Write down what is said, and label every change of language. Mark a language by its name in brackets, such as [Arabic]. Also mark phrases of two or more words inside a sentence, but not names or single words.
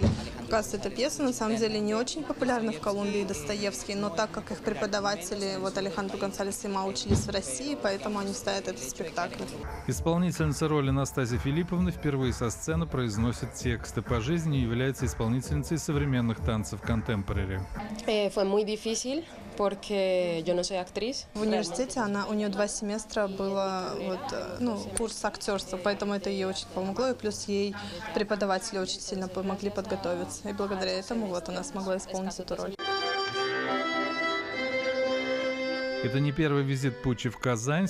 [Russian] Оказывается, эта пьеса на самом деле не очень популярна в Колумбии, Достоевский, но так как их преподаватели, вот Алехандро Гонсалес и Ма, учились в России, поэтому они ставят этот спектакль. Исполнительница роли Настасья Филипповна впервые со сцены произносит тексты. По жизни является исполнительницей современных танцев контемпорари. [Spanish] Fue muy difícil porque yo no soy actriz. [Russian] В университете у нее 2 семестра было курс актерства, поэтому это ей очень помогло, и плюс ей преподаватели очень сильно помогли подготовиться. И благодаря этому вот она смогла исполнить эту роль. Это не первый визит Пуче в Казань.